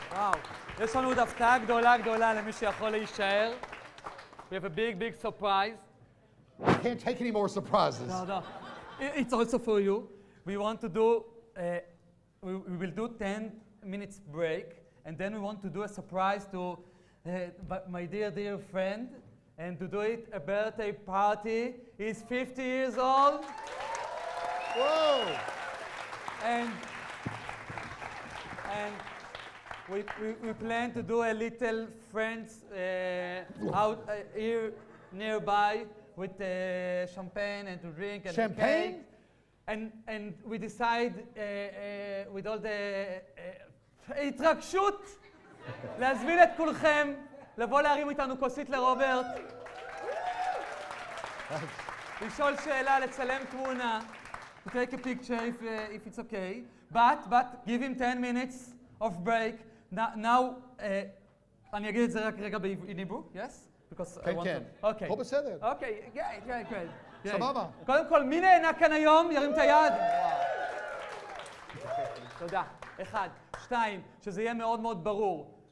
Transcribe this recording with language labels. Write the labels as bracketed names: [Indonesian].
[Hebrew] וואו, יש לנו עוד הפתעה גדולה למי שיכול להישאר. [English] We have a big surprise. I can't take any more surprises. No. It's also for you. We want to do, we will do 10 minutes break, and then we want to do a surprise to my dear friend, and to do it a birthday party. He's 50 years old. Whoa! And we plan to do a little friends out here nearby with champagne and to drink and champagne? cake. And we decide with all the [Hebrew] התרגשות להזמין את כולכם לבוא להרים איתנו כוסית לרוברט, לשאול שאלה, לצלם תמונה, [English] to take a picture if it's okay. But give him 10 minutes of break. [Hebrew] Now, אני אגיד את זה רק רגע [English] in Hebrew, yes? Because I want to. Okay. [Hebrew] פה בסדר. [English] Okay, great. [Hebrew] סבבה. קודם כל, מי נהנה כאן היום? ירים את היד. תודה. 1, 2, שזה יהיה מאוד ברור.